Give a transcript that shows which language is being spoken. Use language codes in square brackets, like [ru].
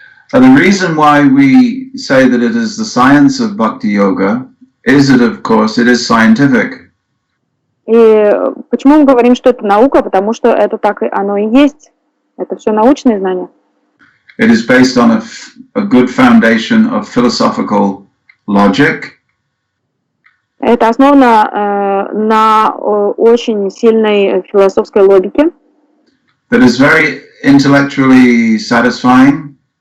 [en] And the reason why we say that it is the science of bhakti yoga is that, of course, it is scientific. [ru] И почему мы говорим, что это наука? Потому что это так оно и есть. Это все научные знания. [en] It is based on a good foundation of philosophical logic. [ru] Это основано на очень сильной философской логике. [en] That is very intellectually satisfying.